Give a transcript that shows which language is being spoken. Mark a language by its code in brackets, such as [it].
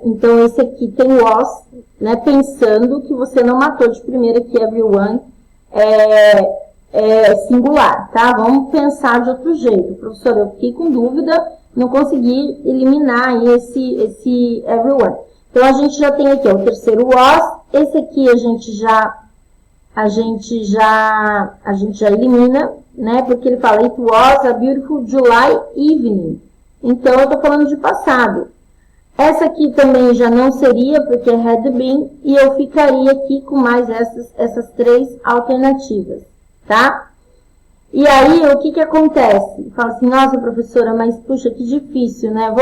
[pt] Então, esse aqui tem was, né, pensando que você não matou de primeira que everyone é singular, tá? Vamos pensar de outro jeito. Professor, eu fiquei com dúvida, não consegui eliminar aí esse everyone. Então, a gente já tem aqui ó, o terceiro was. Esse aqui a gente já elimina, né? Porque ele fala, [en] it was a beautiful July evening. [pt] Então, eu estou falando de passado. Essa aqui também já não seria, porque had been, e eu ficaria aqui com mais essas três alternativas, tá? E aí, o que acontece? Fala assim, nossa, professora, mas puxa, que difícil, né?